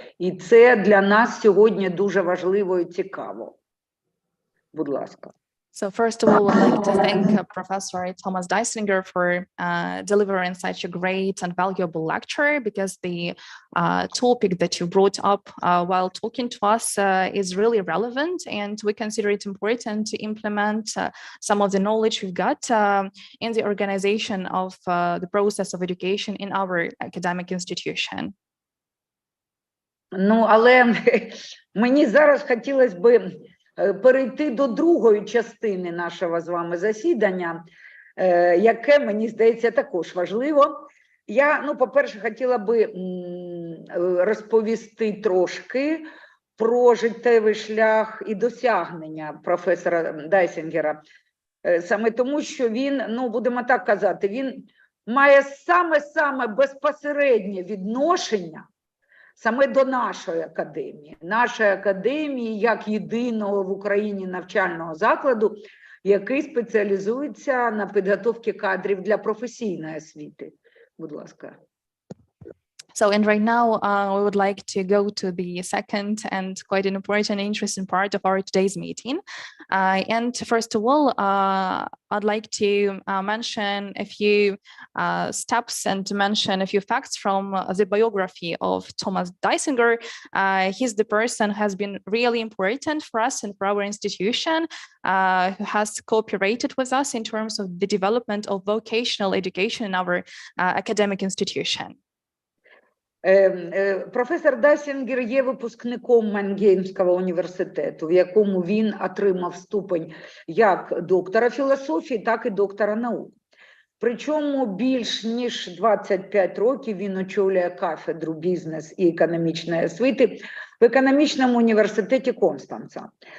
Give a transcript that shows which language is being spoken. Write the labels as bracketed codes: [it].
[uk] І це для нас сьогодні дуже важливо і цікаво. Будь ласка. [en] So first of all, I'd like to thank Professor Thomas Daissinger for delivering such a great and valuable lecture, because the topic that you brought up while talking to us is really relevant, and we consider it important to implement some of the knowledge we've got in the organization of the process of education in our academic institution. [uk] Ну, але мені зараз хотілося б перейти до другої частини нашого з вами засідання, яке, мені здається, також важливо. Я, ну, по-перше, хотіла би розповісти трошки про життєвий шлях і досягнення професора Дайсінгера. Саме тому, що він, ну, будемо так казати, він має саме безпосереднє відношення саме до нашої академії як єдиного в Україні навчального закладу, який спеціалізується на підготовці кадрів для професійної освіти. Будь ласка. [en] So, and right now, we would like to go to the second and quite an important and interesting part of our today's meeting. And first of all, I'd like to mention a few steps and to mention a few facts from the biography of Tomasa Daissinger. He's the person who has been really important for us and for our institution, who has cooperated with us in terms of the development of vocational education in our academic institution. [uk] Професор Дайсінгер є випускником Мангеймського університету, в якому він отримав ступень як доктора філософії, так і доктора наук. Причому більш ніж 25 років він очолює кафедру бізнес і економічної освіти в економічному університеті Констанца.